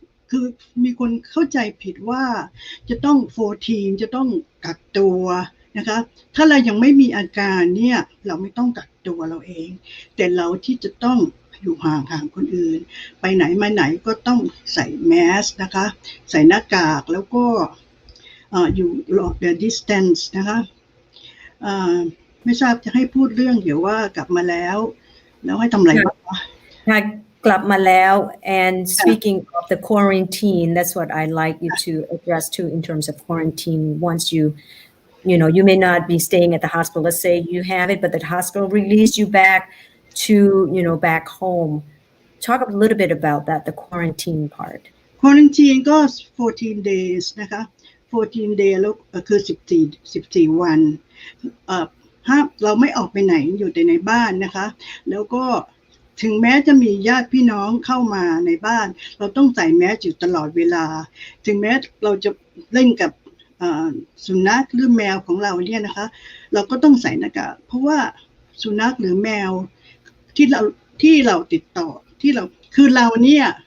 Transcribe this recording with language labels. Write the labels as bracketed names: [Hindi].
[Thai] คือมีคนเข้าใจผิดว่าจะต้อง14จะต้องกักตัวนะคะถ้าเรายังไม่มีอาการเนี่ยเราไม่ต้องกักตัวเราเองแต่เราที่จะต้องอยู่ห่างคนอื่นไปไหนมาไหนก็ต้องใส่แมสนะคะใส่หน้ากากแล้วก็อยู่ distance นะคะไม่ทราบจะให้พูดเรื่องเดี๋ยวว่ากลับมาแล้วให้ทำอะไรบ้าง กลับมาแล้ว [English] and speaking of the quarantine, that's what I'd like you to address too in terms of quarantine. Once you may not be staying at the hospital. Let's say you have it, but the hospital released you back to back home. Talk a little bit about that, the quarantine part. [Thai] Quarantine ก็14 days นะคะ14 days แล้วคือ14วันห้ามเราไม่ออกไปไหนอยู่แต่ในบ้านนะคะแล้วก็ถึงแม้จะมีญาติพี่น้องเข้ามาในบ้านเราต้องใส่แมสอยู่ตลอดเวลาถึงแม้เราจะเล่นกับสุนัขหรือแมวของเราเนี่ยนะคะเราก็ต้องใส่หน้ากากเพราะว่าสุนัขหรือแมวที่เราติดต่อที่เราคือเราเนี่ย